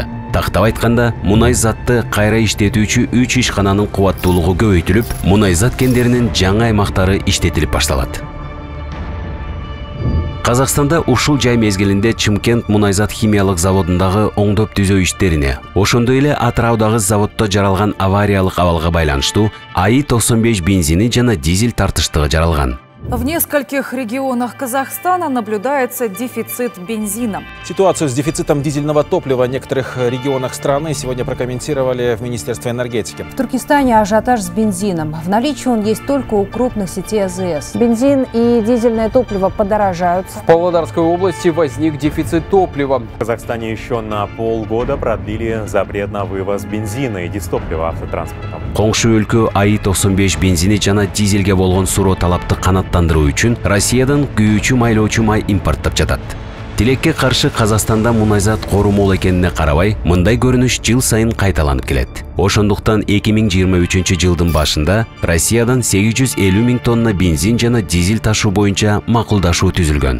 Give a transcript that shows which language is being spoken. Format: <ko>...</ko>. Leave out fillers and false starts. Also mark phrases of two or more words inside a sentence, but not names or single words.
<ky>Тактап айтканда, мунайзатты кайра иштетүүчү 3 ишкананын кубаттуулугу көбөйтүлүп, мунайзат кендеринин жаңы аймактары иштетилип башталат. Казакстанда ушул жай мезгилинде Чымкент мунайзат химиялык заводундагы оңдоп түзөө иштерине, ошондой эле Атыраудагы заводдо жаралган авариялык абалга байланыштуу АИ-95 бензини жана дизель тартыштыгы жаралган.</ky> <ru>В нескольких регионах Казахстана наблюдается дефицит бензина. Ситуацию с дефицитом дизельного топлива в некоторых регионах страны сегодня прокомментировали в Министерстве энергетики. В Туркестане ажиотаж с бензином. В наличии он есть только у крупных сетей АЗС. Бензин и дизельное топливо подорожают. В Павлодарской области возник дефицит топлива. В Казахстане еще на полгода продлили запрет на вывоз бензина и дистоплива автотранспортом.</ru> <ky>Коңшу өлкө АИ-95 бензини жана дизелге болгон суроо талапты канаттандыруу үчүн Россиядан күйүүчү майлоочу май импорттоп жатат. Тилекке каршы Казакстанда мунайзат кору мол экенине карабай, мындай көрүнүш жыл сайын кайталанып келет. Ошондуктан 2023 жылдын башында Россиядан 850 миң тонна бензин жана дизель ташуу боюнча макулдашуу түзүлгөн.</ky>